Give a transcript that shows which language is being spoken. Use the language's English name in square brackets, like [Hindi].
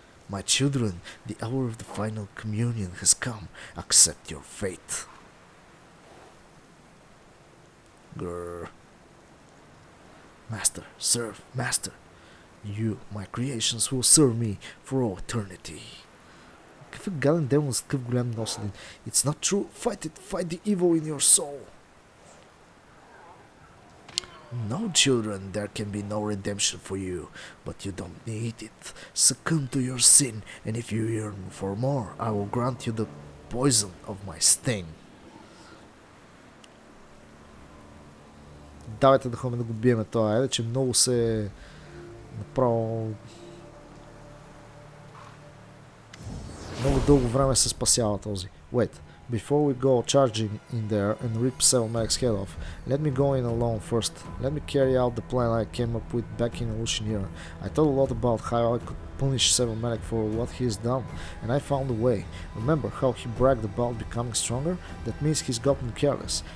[English] My children, the hour of the final communion has come. Accept your fate. Grrr. Master, serve, master. You, my creations, will serve me for all eternity. [Bulgarian] Какъв е гаден демон с такъв голям нос? [English] It's not true. Fight it. Fight the evil in your soul. No, children, there can be no redemption for you, but you don't need it. Succumb to your sin, and if you yearn for more, I will grant you the poison of my sting. [Bulgarian] Давайте да ходим да го биеме това, айде, че много се направо... Много дълго време се спасява този. [English] Wait. Before we go charging in there and rip 7 Mag's head off, let me go in alone first. Let me carry out the plan I came up with back in Oceania. I thought a lot about how I could punish 7 Mag for what he's done, and I found a way. Remember how he bragged about becoming stronger? That means he's gotten careless.